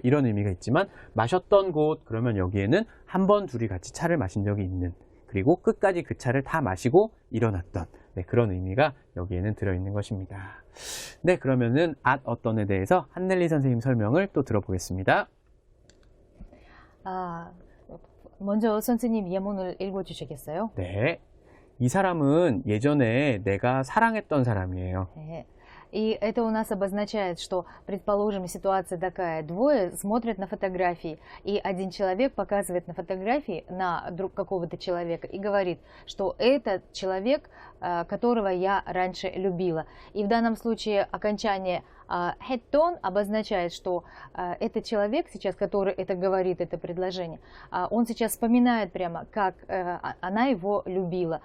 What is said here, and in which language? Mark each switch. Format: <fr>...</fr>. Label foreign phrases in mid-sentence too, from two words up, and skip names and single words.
<ko>이런 의미가 있지만 마셨던 곳 그러면 여기에는 한 번 둘이 같이 차를 마신 적이 있는, 그리고 끝까지 그 차를 다 마시고 일어났던 그런 의미가 여기에는 들어있는 것입니다. 네, 그러면은 어떤에 대해서 한넬리 선생님 설명을 또 들어보겠습니다. 먼저 선생님 예문을 읽어주시겠어요? 네, 이 사람은 예전에 내가 사랑했던 사람이에요. 네.</ko> <ru>И это у нас обозначает, что, предположим, ситуация такая, двое смотрят на фотографии, и один человек показывает на фотографии на какого-то человека и говорит, что это человек, которого я раньше любила. И в данном случае окончание 했던 обозначает, что этот человек сейчас, который это говорит, это предложение, он сейчас вспоминает прямо, как она его любила.</ru>